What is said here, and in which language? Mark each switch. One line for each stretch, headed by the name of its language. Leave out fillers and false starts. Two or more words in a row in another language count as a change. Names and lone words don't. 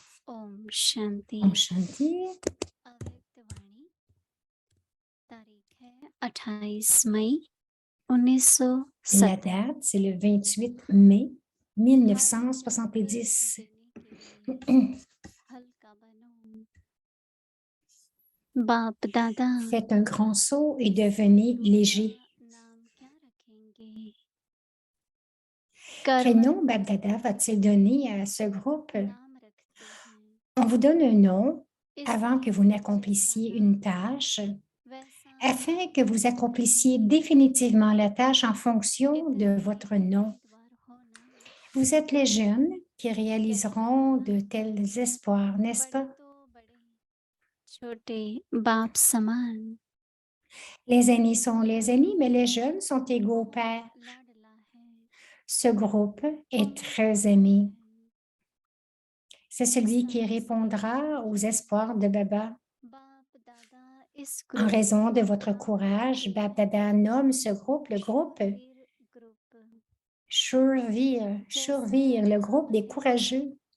Hindi: ओम शांति। Om Shanti. अव्यक्त वाणी तारीख है 28 मई 1970।
French: La date, c'est le 28 mai 1970.
Hindi: हल्का बनो। बाप दादा
French: Faites un grand saut et devenez léger.
Hindi: नाम क्या रखेंगे?
French: Quel nom Babdada va-t-il donner à ce groupe?
Hindi: नाम रखते हैं
French: On vous donne un nom avant que vous n'accomplissiez une tâche, afin que vous accomplissiez définitivement la tâche en fonction de votre nom. Vous êtes les jeunes qui réaliseront de tels espoirs, n'est-ce pas?
Hindi: छोटे बाप समान।
French: Les aînés sont les aînés, mais les jeunes sont égaux au Père. Ce groupe est très aimé. C'est celui qui répondra aux espoirs de Baba. En raison de votre courage, Baba nomme ce groupe le groupe Shurvir, le groupe des courageux.